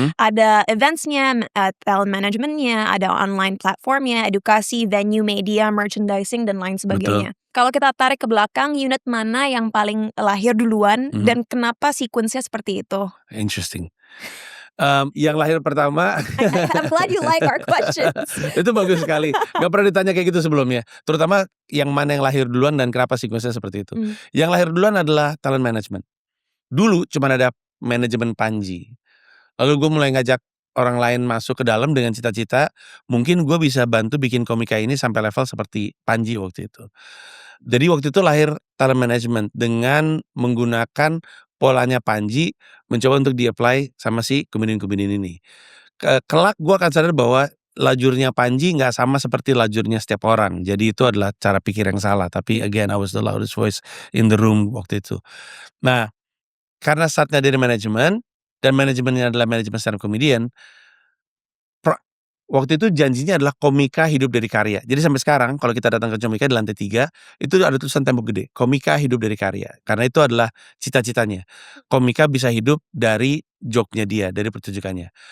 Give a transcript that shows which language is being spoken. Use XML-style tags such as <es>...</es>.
<id>Ada eventsnya, talent managementnya, ada online platformnya, edukasi, venue, media, merchandising, dan lain sebagainya. Kalau kita tarik ke belakang, unit mana yang paling lahir duluan dan kenapa sequence-nya seperti itu? Interesting. Yang lahir pertama</id> <en>I'm glad you like our questions.</en> <id>itu bagus sekali. Gak pernah ditanya kayak gitu sebelumnya. Terutama yang mana yang lahir duluan dan kenapa sequence-nya seperti itu. Yang lahir duluan adalah talent management. Dulu cuma ada manajemen Panji. Lalu gue mulai ngajak orang lain masuk ke dalam dengan cita-cita mungkin gue bisa bantu bikin komika ini sampai level seperti Panji waktu itu. Jadi waktu itu lahir talent management dengan menggunakan polanya Panji, mencoba untuk di-apply sama si komedian-komedian ini. Kelak gue akan sadar bahwa lajurnya Panji nggak sama seperti lajurnya setiap orang. Jadi itu adalah cara pikir yang salah.</id> <en>Tapi again, I was the loudest voice in the room</en> <id>waktu itu. Nah, karena startnya dari manajemen, dan manajemennya adalah manajemen stand up comedian, waktu itu janjinya adalah komika hidup dari karya. Jadi sampai sekarang kalau kita datang ke Comika di lantai 3, itu ada tulisan tembok gede, komika hidup dari karya. Karena itu adalah cita-citanya. Komika bisa hidup dari joke-nya dia, dari pertunjukannya.</id>